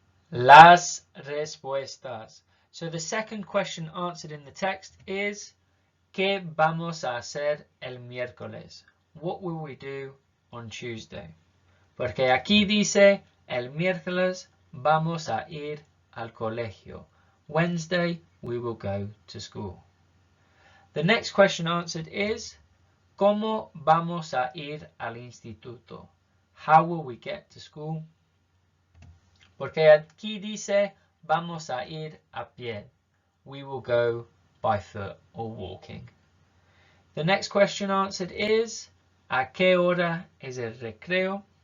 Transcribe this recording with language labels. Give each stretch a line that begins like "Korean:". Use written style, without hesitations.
Spanish: Las respuestas.
English: So the second question answered in the text is
Spanish: ¿Qué vamos a hacer el miércoles?
English: What will we do on Tuesday?
Spanish: Porque aquí dice el miércoles vamos a ir al colegio.
English: Wednesday we will go to school. The next question answered is
Spanish: ¿Cómo vamos a ir al instituto?
English: How will we get to school?
Spanish: Porque aquí dice vamos a ir a pie.
English: We will go by foot or walking. The next question answered is
Spanish: ¿A qué hora es el recreo?